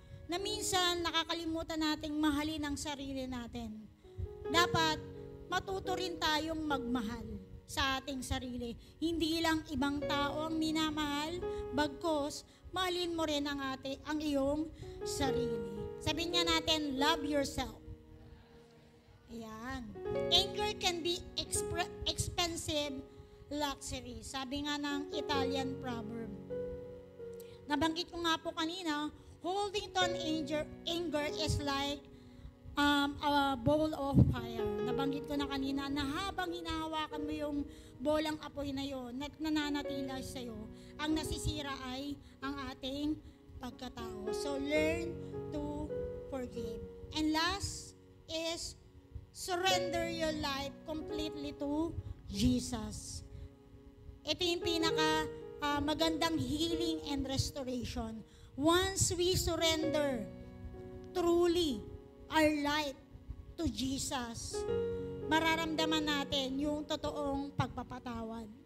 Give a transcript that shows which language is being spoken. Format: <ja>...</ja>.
<tl>Na minsan, nakakalimutan nating mahalin ang sarili natin. Dapat, matuto rin tayong magmahal sa ating sarili. Hindi lang ibang tao ang minamahal, bagkos, mahalin mo rin ang iyong sarili. Sabihin nga natin,</tl> <en>love yourself.</en> <tl>Ayan.</tl> <en>Anger can be expensive luxury.</en> <tl>Sabi nga ng Italian proverb. Nabanggit ko nga po kanina,</tl> <en>holding on anger is like a bowl of fire.</en> <tl>Nabanggit ko na kanina na habang hinahawakan mo yung bolang apoy na yon, nananatila sa'yo, ang nasisira ay ang ating pagkatao.</tl> <en>So, learn to forgive. And last is surrender your life completely to Jesus.</en> <tl>Ito yung pinaka magandang</tl> <en>healing and restoration. Once we surrender truly our life to Jesus,</en> <tl>mararamdaman natin yung totoong pagpapatawad.</tl>